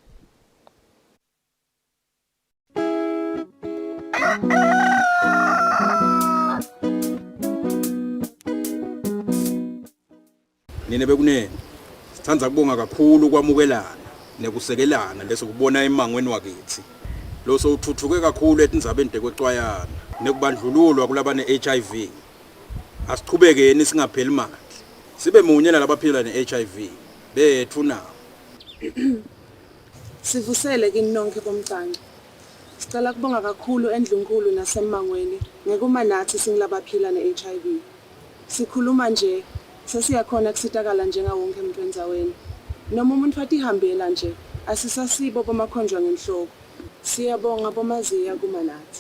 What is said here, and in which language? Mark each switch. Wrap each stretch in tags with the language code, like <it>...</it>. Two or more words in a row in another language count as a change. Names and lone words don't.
<ss>Nine bekunene sithanda kubonga kakhulu kwamukelana nekusekelana leso kubona emangweni wakithi lo sothuthuke kakhulu etindzabeni tekwexwayana nekubandlululwa kulabane HIV asiqhubekeni singapheli manje sibe munye nalabaphila ne-HIV bethu na sivusele kini nonke bomcanga sicela kubonga kakhulu endlunkulu nasemangweni ngekuma nathi singilabaphila ne-HIV sikhuluma nje sesiyakhona kusitakala njenga wonke umuntu endzaweni noma umuntu fathi ihambela nje asisasibo bomakhonjwa ngenhloko siyabonga bomaziya kuma nathi</ss>